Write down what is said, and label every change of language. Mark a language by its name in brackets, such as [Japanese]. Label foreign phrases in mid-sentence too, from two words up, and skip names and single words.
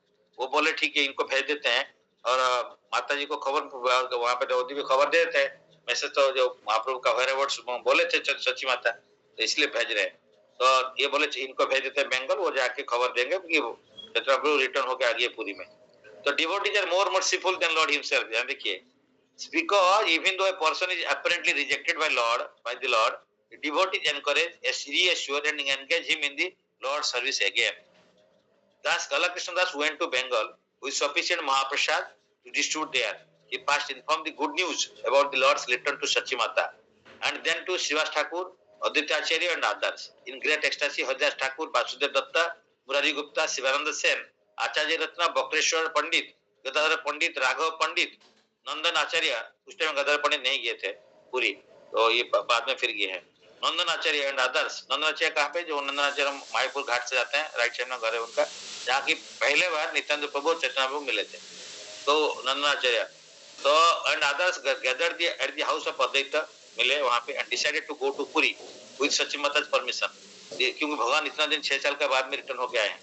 [Hindi] वो बोले ठीक है इनको भेज देते हैं, और माता जी को खबर वहां पे दाऊदी भी खबर दे देते हैं, मैसेज तो जो महाप्रभु का वर्ड्स बोले थे सची माता, तो इसलिए भेज रहे हैं। तो ये बोले इनको भेज देते हैं बंगाल, वो जाके खबर देंगे कि प्रभु रिटर्न होके आ गए पुरी में। [English] तो devotees are more merciful than Lord himself. [Hindi] ध्यान देखिए, [English] because even though a person is apparently rejected by the Lord, the devotees encourage, reassure and engage him in the Lord's service again. Thus, Kala Krishna Das went to Bengal with sufficient Mahaprasad to distribute there. He first informed the good news about the Lord's return to Sachimata, and then to Srivas Thakur, Aditya Acharya and others. In great ecstasy, Haridas Thakur, Vasudev Datta, Murari Gupta, Sivananda Sen, Acharya Ratna, Bakreshwar Pandit, Gadadhar Pandit, Raghav Pandit, [Hindi] नंदन आचार्य, उस टाइम गदर पंडित नहीं गए थे पूरी, तो ये बाद में फिर गए हैं। नंदन आचार्य [English] and others. [Hindi] नंदन आचार्य कहाँ पे, जो नंदन आचार्य मायापुर घाट से जाते हैं, [English] right side [Hindi] में घर है उनका, जहाँ की पहले बार नित्यानंद प्रभु चैतन्य प्रभु मिले थे, तो नंदन आचार्य तो [English] and others gathered at the house of Advaita, [Hindi] मिले वहां पे [English] and decided to go to Puri with Sachimata's permission, [Hindi] क्योंकि भगवान इतना दिन 6 साल के बाद में रिटर्न होके आए हैं।